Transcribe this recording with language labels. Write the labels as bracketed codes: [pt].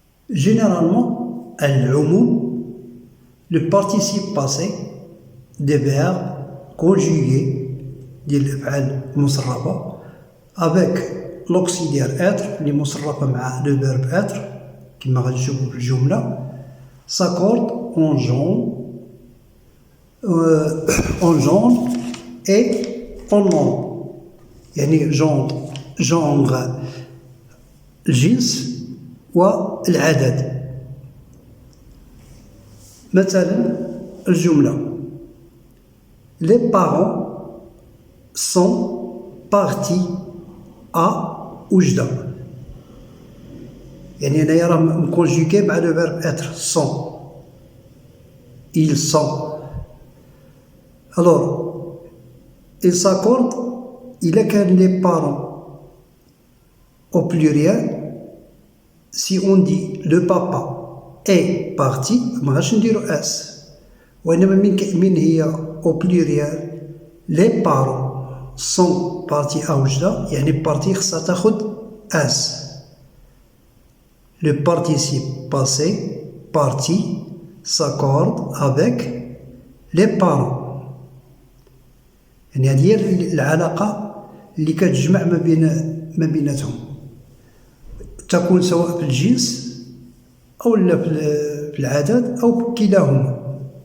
[fr] Généralement, العموم, le participe passé des verbes conjugués [ar] ديال الأفعال المصرفة [fr] avec l'auxiliaire être [ar] اللي مصرفة مع [fr] le verbe être [ar] كما غادي نشوفوا في الجملة [fr] s'accorde en genre et en nombre. [ar] يعني genre الجنس والعدد. مثلا الجملة [fr] les parents sont partis à وجدة. [ar] يعني هنايا راه مكونجوغي مع لو فيرب être sont. [fr] Ils sont. Alors il s'accorde [ar] إلا كان [fr] les parents au pluriel. Si on dit le papa est parti, [ar] ما غاديش نديرو اس, وإنما من هي [fr] au pluriel les parents sont partis à وجدة, يعني parti [ar] خصها تاخد اس. [fr] Le participe passé parti s'accorde avec les parents. [ar] يعني هذه هي العلاقة اللي كتجمع ما بيناتهم, تكون سواء في الجنس أو لا في العدد أو كلاهما.